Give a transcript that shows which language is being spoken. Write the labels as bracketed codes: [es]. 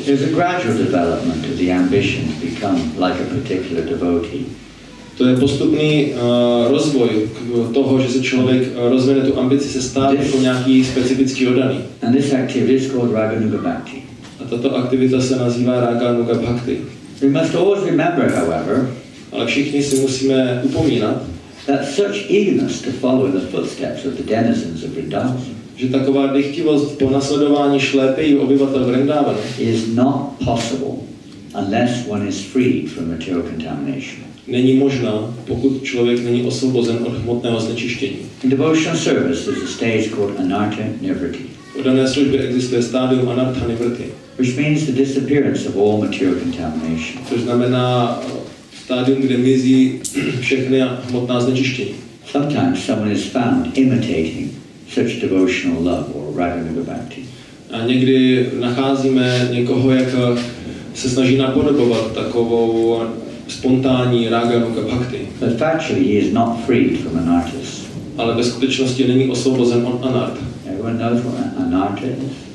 [en] There's a gradual development of the ambition to become like a particular devotee. [cs] To je postupný rozvoj toho, že se člověk rozvine tu ambici se stát jako nějaký specifický oddaný. [en] And this activity is called Raganuga Bhakti. [cs] A tato aktivita se nazývá Raganuga Bhakti. [en] We must always remember, however, [cs] ale všichni si musíme upomínat, [en] that such eagerness to follow in the footsteps of the denizens of Vrindavan, [cs] že taková dychtivost po nasledování šlépějí obyvatel Vrindavanu [en] is not possible unless one is freed from material contamination. [cs] Není možná, pokud člověk není osvobozen od hmotného znečištění. [en] In devotional service is a stage called Anartha Nivriti. [cs] V dané službě existuje stádium Anartha Nivriti, [en] which means the disappearance of all material contamination. [cs] Což znamená stádium, kde mizí všechny hmotná znečištění. [en] Sometimes someone is found imitating such devotional love or Raganuga Bhakti. [cs] A někdy nacházíme někoho, jak se snaží napodobovat takovou spontánní Raganuga Bhakti. [en] But factually he is not freed from anarthas. [cs] Ale ve skutečnosti není osvobozen od anart. [en] Everyone knows what anartha is?